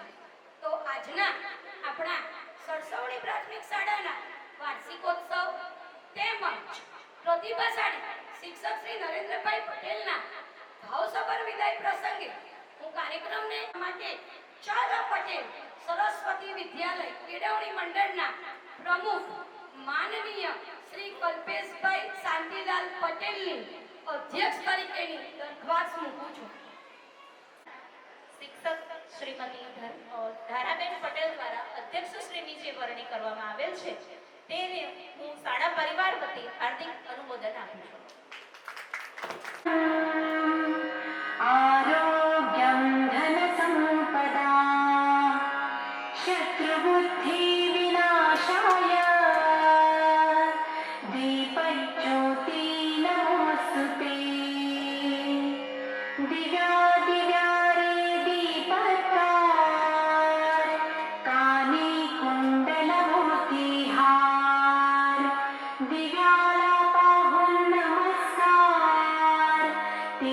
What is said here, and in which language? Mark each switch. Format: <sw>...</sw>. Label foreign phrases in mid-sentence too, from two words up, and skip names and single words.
<gu>તો આજના આપણા સરસવણી પ્રાથમિક શાળાના વાર્ષિકોત્સવ તેમજ પ્રતિભાશાળી શિક્ષક શ્રી નરેન્દ્રભાઈ પટેલના ભાવસભર વિદાય પ્રસંગે હું કાર્યક્રમને માટે ચારા પટેલ સરસ્વતી વિદ્યાલય કેળવણી મંડળના પ્રમુખ માનનીય શ્રી કલ્પેશભાઈ શાંતિલાલ પટેલની અધ્યક્ષ તરીકેની દરખાસ્ત મૂકું છું. શિક્ષક શ્રીમતી ધારાબેન પટેલ દ્વારા અધ્યક્ષ શ્રીની જે વરણી કરવામાં આવેલ છે તેને હું શાળા પરિવાર વતી હાર્દિક અનુમોદન આપું છું.</gu> <sa>आरोग्यं धनसम्पदा शत्रुबुद्धि विनाशाय दीपज्योति नमोस्तुते</sa> <mr>दिव्यादिव्यारे दीपत्कार काने कुण्डलमोतिहार दिव्यालापाहुं नमस्कार</mr>